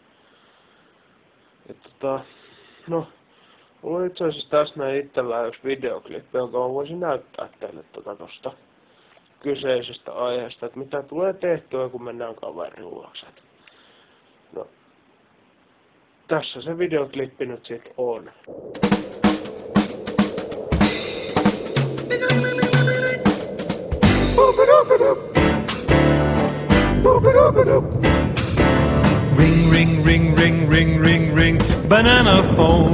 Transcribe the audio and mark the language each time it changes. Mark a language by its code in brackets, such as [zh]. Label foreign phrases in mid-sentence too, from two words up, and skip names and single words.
[fi] Ja no, mulla on itse asiassa tässä näin itsellään yksi videoklippi, jonka mä voisin näyttää teille tosta kyseisestä aiheesta, että mitä tulee tehtyä, kun mennään kaverin luokse. No, tässä se videoklippi nyt sit on. [en] Ring, ring, ring, ring, ring, ring, ring, banana phone.